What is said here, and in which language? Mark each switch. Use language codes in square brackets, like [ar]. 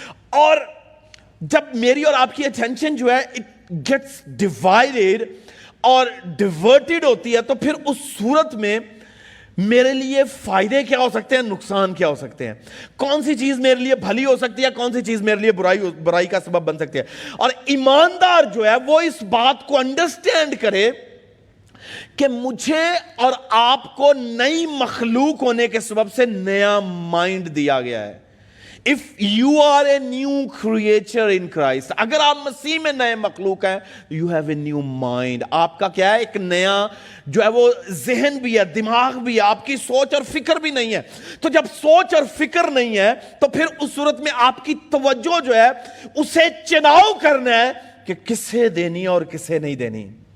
[ur] اور جب میری اور آپ کی اٹینشن جو ہے [en] it gets divided [ur] اور ڈیورٹڈ ہوتی ہے، تو پھر اس صورت میں میرے لیے فائدے کیا ہو سکتے ہیں، نقصان کیا ہو سکتے ہیں، کون سی چیز میرے لیے بھلی ہو سکتی ہے، کون سی چیز میرے لیے برائی کا سبب بن سکتی ہے. اور ایماندار جو ہے وہ اس بات کو انڈرسٹینڈ کرے کہ مجھے اور آپ کو نئی مخلوق ہونے کے سبب سے نیا مائنڈ دیا گیا ہے. [en] If you are a new creature in Christ, [ur] اگر آپ مسیح میں نئے مخلوق ہیں, [en] you have a new mind. [ur] آپ کا کیا ہے؟ ایک نیا جو ہے وہ ذہن بھی ہے، دماغ بھی ہے، آپ کی سوچ اور فکر بھی نہیں ہے. تو جب سوچ اور فکر نہیں ہے تو پھر اس صورت میں آپ کی توجہ جو ہے اسے چناؤ کرنا ہے کہ کسے دینی اور کسے نہیں دینی.